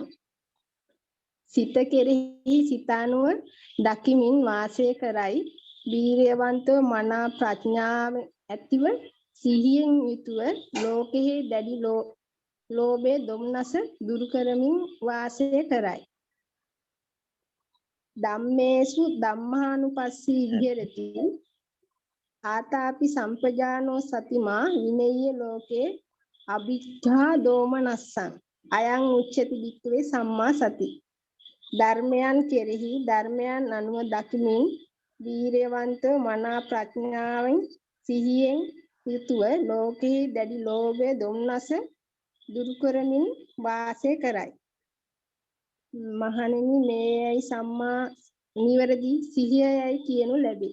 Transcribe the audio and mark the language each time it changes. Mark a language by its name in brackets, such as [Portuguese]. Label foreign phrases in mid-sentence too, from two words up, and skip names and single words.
[Sinhala] සිත කෙරෙහි සිතානුව දකිමින් වාසය කරයි. වීර්යවන්තව මනා ප්‍රඥාව ඇතිව සිහියෙන් යුතුව ලෝකෙහි දැඩි ලෝභය දොම්නස දුරු කරමින් වාසය කරයි. [Pali] ධම්මේසු ධම්මානුපස්සී විහෙරති ආතාපි සම්පජානෝ සතිමා විනෙය්‍ය ලෝකේ අභිජ්ජා දෝමනස්සං. අයං උච්චති වික්ඛවේ සම්මා සති. [Sinhala] ධර්මයන් කෙරෙහි ධර්මයන් අනුව දකිමින් වීර්යවන්තව මනා ප්‍රඥාවෙන් සිහියෙන් යුතුව ලෝකේ දැඩි ලෝභය දොම්නස දුරු කරමින් වාසය කරයි. මහණෙනි මේයි සම්මා නිවැරදි සිහියයි කියනු ලැබේ.